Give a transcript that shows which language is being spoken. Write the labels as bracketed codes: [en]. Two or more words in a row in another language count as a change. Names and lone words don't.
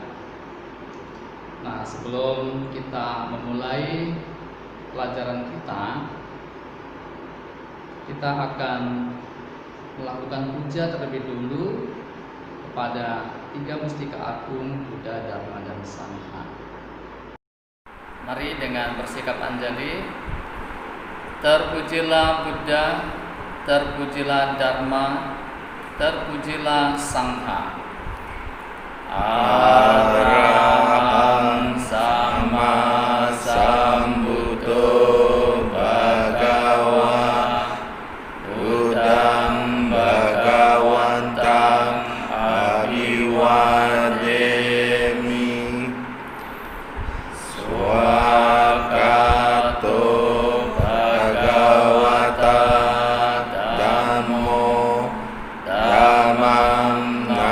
[id] Nah, sebelum kita memulai pelajaran kita akan melakukan puja terlebih dulu kepada 3 mustika agung Buddha, Dharma, dan Sangha. Mari dengan bersikap anjali. Terpujilah Buddha, terpujilah Dharma, terpujilah Sangha. [pi] Arahang Sama Sambuddho Bhagava Buddhang Bhagawantang Abhiwademi Swakato Bhagavata Dhammo Dhammam